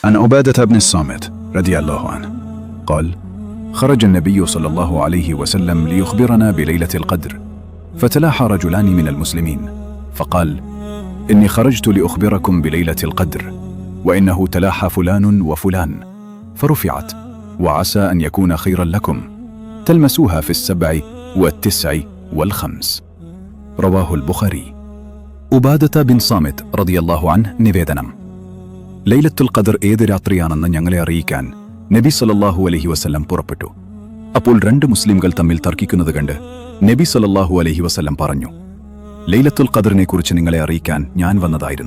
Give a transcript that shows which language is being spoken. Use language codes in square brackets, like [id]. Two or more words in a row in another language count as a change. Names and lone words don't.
[ar] عن عبادة بن الصامت رضي الله عنه قال: خرج النبي صلى الله عليه وسلم ليخبرنا بليلة القدر، فتلاحى رجلان من المسلمين فقال: إني خرجت لأخبركم بليلة القدر، وإنه تلاحى فلان وفلان، فرفعت، وعسى أن يكون خيرا لكم، تلمسوها في 7 و9 و5. رواه البخاري. [ml] ഉബാദത ബിൻ സാമിത് [ar] رضي الله عنه [ml] നിവേദനം: ലൈലത്തുൽ ഖദർ ഏത് രാത്രിയാണെന്ന് ഞങ്ങളെ അറിയിക്കാൻ നബി [ar] صلى الله عليه وسلم [ml] പുറപ്പെട്ടു. അപ്പോൾ 2 മുസ്ലിംകൾ തമ്മിൽ തർക്കിക്കുന്നത് കണ്ട് നബി [ar] صلى الله عليه وسلم [ml] പറഞ്ഞു: ലൈലത്തുൽ ഖദറിനെ കുറിച്ച് നിങ്ങളെ അറിയിക്കാൻ ഞാൻ വന്നതായിരുന്നു.